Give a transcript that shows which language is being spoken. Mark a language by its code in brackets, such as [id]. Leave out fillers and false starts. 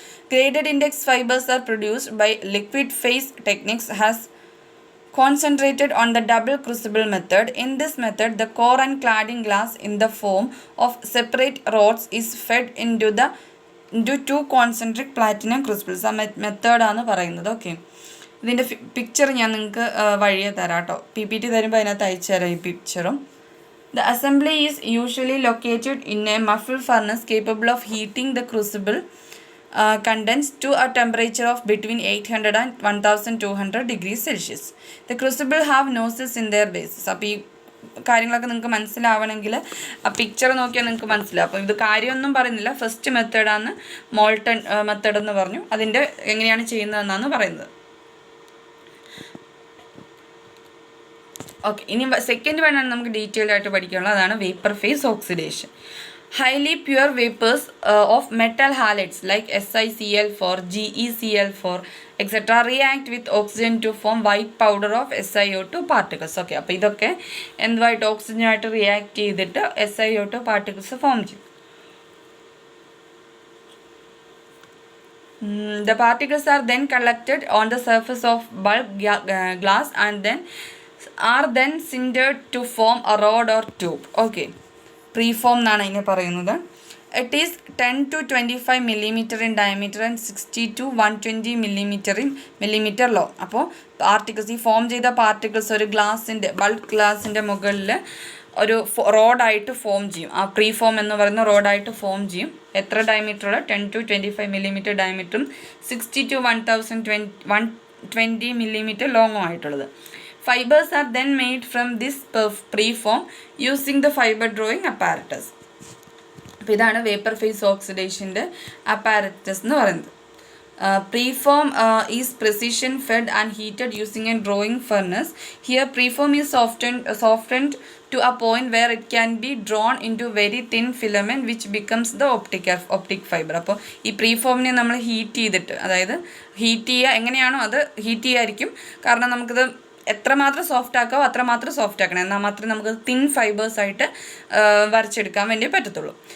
[en] Graded index fibers are produced by liquid phase techniques has concentrated on the double crucible method. In this method, the core and cladding glass in the form of separate rods is fed into two concentric platinum crucibles. [ml] ആ മെത്തേഡാണ് പറയുന്നത്. Okay, ഇതിൻ്റെ picture ഞാൻ നിങ്ങൾക്ക് വഴിയെ തരാം കേട്ടോ. PPT തരുമ്പോൾ അതിനകത്ത് അയച്ചു തരാം ഈ പിക്ചറും. [en] The assembly is usually located in a muffle furnace capable of heating the crucible contents to a temperature of between 800 and 1200 degrees Celsius. The crucible have noses in their bases. [ml] അപ്പോൾ ഈ കാര്യങ്ങളൊക്കെ നിങ്ങൾക്ക് മനസ്സിലാവണമെങ്കിൽ ആ പിക്ചർ നോക്കിയാൽ നിങ്ങൾക്ക് മനസ്സിലാവും. അപ്പോൾ ഇത് കാര്യമൊന്നും പറയുന്നില്ല. ഫസ്റ്റ് മെത്തേഡാണ് മോൾട്ടൺ മെത്തേഡ് എന്ന് പറഞ്ഞു. അതിൻ്റെ എങ്ങനെയാണ് ചെയ്യുന്നതെന്നാണ് പറയുന്നത്. ഓക്കെ, ഇനി സെക്കൻഡ് വേണമാണ് നമുക്ക് ഡീറ്റെയിൽഡ് ആയിട്ട് പഠിക്കാനുള്ളത്. അതാണ് [en] Vapour phase oxidation. Highly pure vapors of metal halides like SiCl4, GeCl4, etc. react with oxygen to form white powder of SiO2 particles. [ml] Okay, അപ്പോൾ ഇതൊക്കെ എന്തുമായിട്ട് ഓക്സിജനായിട്ട് റിയാക്ട് ചെയ്തിട്ട് SiO2 പാർട്ടിക്കിൾസ് ഫോം ചെയ്യും. [en] The particles are then collected on the surface of bulk glass and are then sintered to form a rod or tube. [ml] Okay, preform എന്നാണ് അതിനെ പറയുന്നത്. [en] It is 10 to 25 millimeter in diameter and 60 to 120 millimeter long. [ml] അപ്പോൾ particles, ഈ form ചെയ്ത particles ഒരു bulk ഗ്ലാസിൻ്റെ മുകളിൽ ഒരു റോഡായിട്ട് ഫോം ചെയ്യും. ആ പ്രീഫോം എന്ന് പറയുന്ന റോഡായിട്ട് ഫോം ചെയ്യും. എത്ര ഡയമീറ്ററുള്ള? 10 to 25 millimeter ഡയമീറ്ററും 60 to 120 millimeter ലോങ്ങും ആയിട്ടുള്ളത്. [en] Fibers are then made from this preform using the fiber drawing apparatus. [ml] അപ്പോൾ ഇതാണ് വേപ്പർ ഫേസ് ഓക്സിഡേഷൻ്റെ അപ്പാരറ്റസ് എന്ന് പറയുന്നത്. [en] Preform is precision fed and heated using a drawing furnace. Here preform is softened to a point where it can be drawn into very thin filament which becomes the optic fiber. [ml] അപ്പോൾ ഈ പ്രീഫോമിനെ നമ്മൾ heat ചെയ്തിട്ട്, അതായത് heat ചെയ്യുക എങ്ങനെയാണോ അത് heat ചെയ്യായിരിക്കും. കാരണം നമുക്കിത് എത്രമാത്രം സോഫ്റ്റ് ആക്കാമോ അത്രമാത്രം സോഫ്റ്റ് ആക്കണം, എന്നാൽ മാത്രമേ നമുക്ക് തിൻ ഫൈബേഴ്സായിട്ട് വരച്ചെടുക്കാൻ വേണ്ടി പറ്റത്തുള്ളൂ.